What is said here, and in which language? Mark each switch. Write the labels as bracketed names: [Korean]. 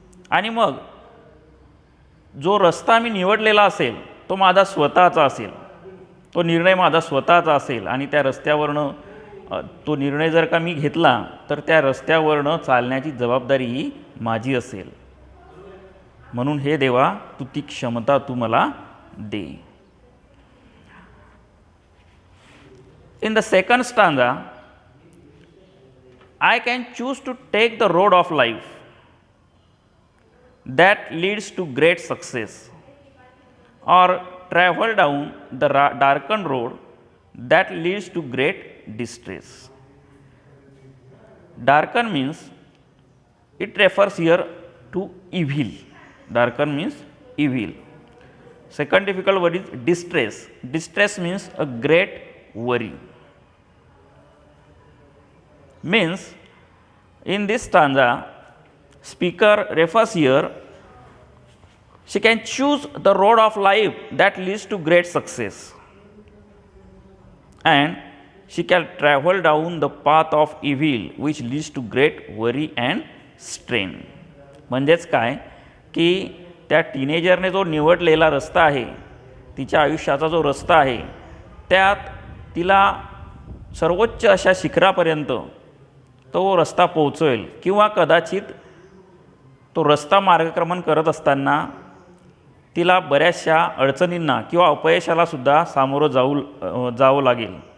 [Marathi] आणि मग जो रस्ता मी निवडलेला असेल तो माझा स्वतःचा असेल, तो निर्णय माझा स्वतःचा असेल आणि त्या रस्त्यावरनं तो निर्णय जर का मी घेतला तर त्या रस्त्यावरनं चालण्याची जबाबदारी ही माझी असेल. म्हणून हे देवा तू ती क्षमता तू मला दे. [English] In the second stanza, I can choose to take the road of life that leads to great success or travel down the darkened road that leads to great distress. Darken means it refers here to evil. Darken means evil. Second difficult word is distress. Distress means a great worry. Means in this stanza, speaker refers here, she can choose the road of life that leads to great success and she can travel down the path of evil which leads to great worry and strain. [Marathi] म्हणजेच काय की त्या टीनेजरने जो निवडलेला रस्ता आहे, तिच्या आयुष्याचा जो रस्ता आहे, त्यात तिला सर्वोच्च अशा शिखरापर्यंत तो रस्ता पोहोचेल किंवा कदाचित तो रस्ता मार्गक्रमण करत असताना तिला बऱ्याचशा अडचणींना किंवा अपयशाला सुद्धा सामोरं जावं लागेल.